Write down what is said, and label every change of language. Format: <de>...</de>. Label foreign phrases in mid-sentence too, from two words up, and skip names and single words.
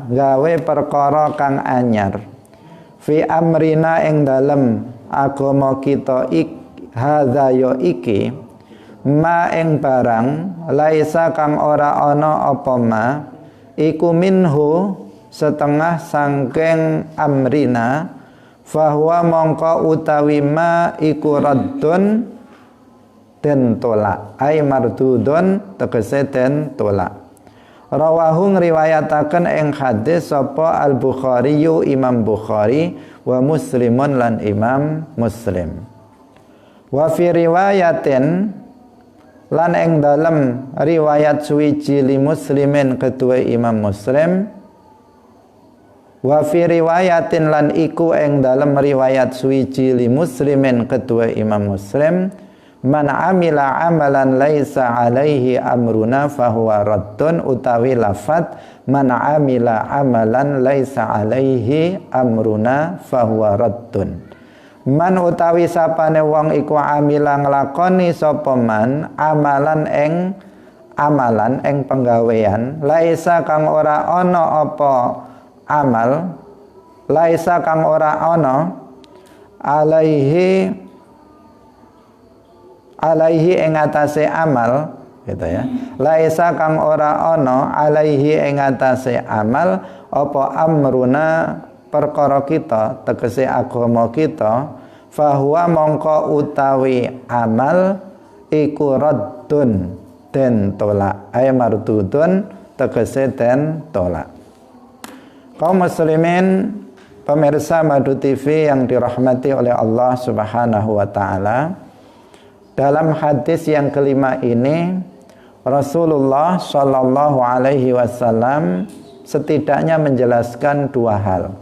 <jv>gawe perkara kang anyar</jv> <ar>في أمرنا</ar> <jv>ing dalem agama kita hadza ya iki ma ing barang laisa kang ora ana apa ma iku minhu setengah sangking</jv> <ar>أمرنا فهو</ar> <jv>mongko utawi ma iku raddun den tolak</jv> <ar>أي مردود</ar> <jv>tegese den tolak. Rawahu ngriwayataken ing hadis sapa Al-Bukhari Imam Bukhari wa Muslimun lan Imam Muslim.</jv> <ar>وفي رواية</ar> <jv>lan ing dalem riwayat suwiji li Muslimin kedua Imam Muslim.</jv> <ar>وفي رواية</ar> <jv>lan iku ing dalem riwayat suwiji</jv> <ar>لمسلم kedua Imam Muslim من عمل عملا ليس عليه أمرنا فهو رد</ar> <jv>utawi lafat</jv> <ar>من عمل عملا ليس عليه أمرنا فهو رد.</ar> <jv>Man utawi sapane wong iku amila nglakoni sapa</jv> <ar>من عملا</ar> <jv>ing penggawean laisa kang ora ana apa amal laisa kang ora ana alaihi ing atase amal gitu ya. Laisa kang ora ana alaihi ing atase amal apa amruna perkara kita tegese agama kita fahuwa mongko utawi amal iku raddun den tolak</jv> <ar>أي مردود</ar> <jv>tegese den tolak.</jv> <id>Kaum muslimin pemirsa Madu TV yang dirahmati oleh Allah</id> <ar>سبحانه وتعالى,</ar> <id>dalam hadis yang kelima ini Rasulullah</id> <ar>صلى الله عليه وسلم</ar> <id>setidaknya menjelaskan dua hal.</id>